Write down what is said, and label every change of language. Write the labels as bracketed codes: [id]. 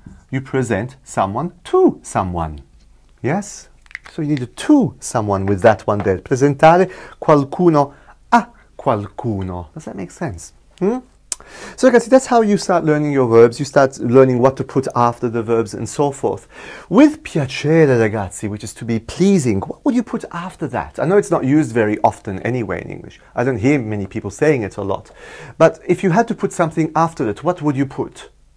[en] You present someone to someone, yes? So you need a to someone with that one there. [it] Presentare qualcuno a qualcuno. [en] Does that make sense? So ragazzi, that's how you start learning your verbs. You start learning what to put after the verbs and so forth. With piacere, ragazzi, which is to be pleasing, what would you put after that? I know it's not used very often anyway in English. I don't hear many people saying it a lot. But if you had to put something after it, what would you put?